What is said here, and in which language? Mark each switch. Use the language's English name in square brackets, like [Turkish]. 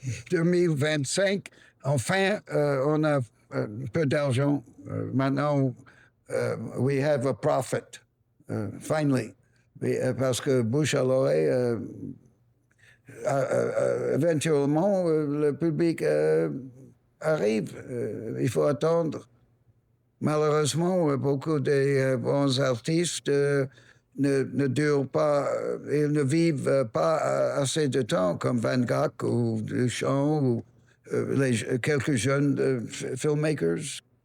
[French] 2025, enfin, on a un peu d'argent. Maintenant, [English] we have a profit, finally. [French] parce que bouche à l'oreille, éventuellement, le public arrive. Il faut attendre. Malheureusement, beaucoup de bons artistes ne durent pas, ils ne vivent pas assez de temps, comme Van Gogh ou Duchamp ou quelques jeunes filmmakers.